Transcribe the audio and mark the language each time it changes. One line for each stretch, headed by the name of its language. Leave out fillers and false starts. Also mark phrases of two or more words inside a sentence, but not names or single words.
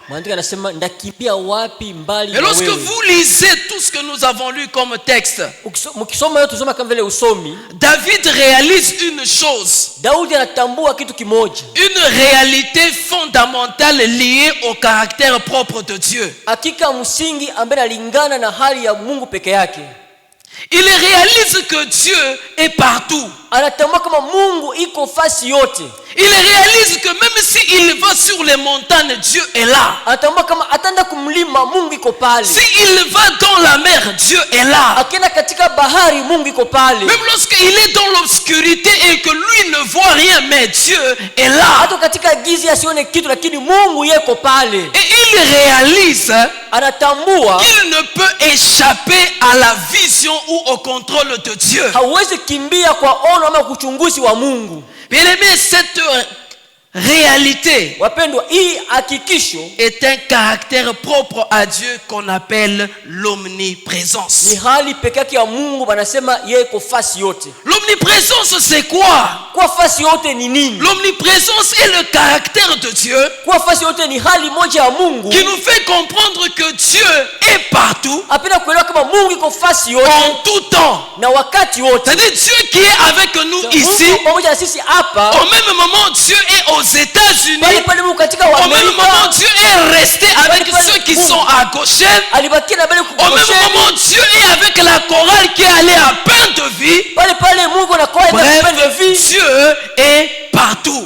French: Et lorsque vous lisez tout ce que nous avons lu comme texte, David réalise une chose, une réalité fondamentale liée au caractère propre de Dieu. Il réalise que Dieu est partout.
Swahili: Anatambua kama Mungu iko fasi yote.
French: Il réalise que même s'il va sur les montagnes, Dieu est là.
Swahili: Anatambua kama atanda kumlima Mungu iko pale.
French: S'il va dans la mer, Dieu est là.
Swahili: Akienda katika bahari Mungu iko pale.
French: Même lorsqu'il est dans l'obscurité et que lui ne voit rien, mais Dieu est là.
Swahili: Hata katika giza asione kitu lakini Mungu yeko pale.
French: Et il réalise
Swahili: anatambua
French: qu'il ne peut échapper à la vision ou au contrôle de Dieu.
Swahili: Hauwezi kimbia kwa ono ama kuchunguzi wa Mungu.
French: Bien aimé, cette réalité
Swahili: wapendwa, hii hakikisho
French: est un caractère propre à Dieu qu'on appelle l'omniprésence.
Swahili: Ni hali pekee yake ya Mungu wanasema yeye iko fasi yote.
French: L'omniprésence c'est quoi?
Swahili: Kwa fasi yote ni nini?
French: L'omniprésence est le caractère de Dieu.
Swahili: Kwa fasi yote ni hali moja ya Mungu
French: qui nous fait comprendre que Dieu est partout.
Swahili: Apenda kuelewa kama Mungu iko fasi yote
French: en tout temps.
Swahili: Na wakati wote.
French: C'est-à-dire Dieu qui est avec nous ici.
Swahili: Pamoja na sisi hapa.
French: Au même moment Dieu est aux États-Unis. Au même moment Dieu est resté avec ceux qui sont à gauche. Au même moment Dieu est avec la chorale qui est allée à Pain-de-Vie. Bref, Dieu est partout.